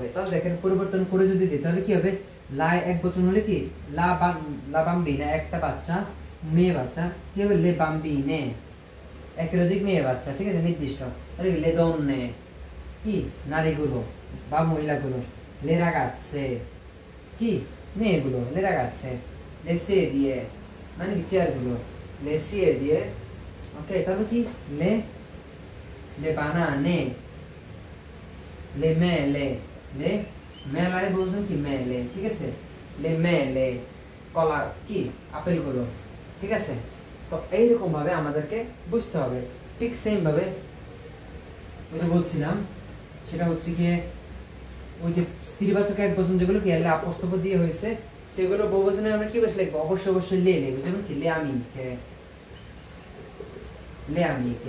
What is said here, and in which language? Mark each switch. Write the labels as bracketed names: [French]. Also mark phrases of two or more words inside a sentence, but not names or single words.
[Bangla] তাহলে দেখেন পরিবর্তন করে যদি দিই তাহলে কি হবে, লা এক বচন হলে কি [Italian] la bambina [Bangla] একটা বাচ্চা, মেয়ে বাচ্চা, কি হবে [Italian] le bambine [Bangla] একের অধিক মেয়ে বাচ্চা। ঠিক আছে, নির্দিষ্ট। তাহলে [Italian] le donne [Bangla] কি নারীগুলো বা মহিলাগুলো, [Italian] le ragazze [Bangla] কি মেয়েগুলো, [Italian] le ragazze, le sedie [Bangla] মানে কি চেয়ারগুলো, [Italian] le sedie। [Bangla] ওকে, তারপর কি [Italian] le banane, le mele, le [Bangla] মেলায় বলছেন কি মেলে। ঠিক আছে, [Italian] le mele [Bangla] কলা কি আপেলগুলো। ঠিক আছে, তো এইরকম ভাবে আমাদেরকে বুঝতে হবে। ঠিক সেম ভাবে ওই যে বলছিলাম সেটা হচ্ছে কি ওই যে স্ত্রীবাচক এক বচন যেগুলো কি এলে আপস্তব দিয়ে হয়েছে সেগুলো বহুবচনে আমরা কি বসে লিখবো, অবশ্যই লে লিখবো, যেমন কি [Italian] le amiche, le amiche.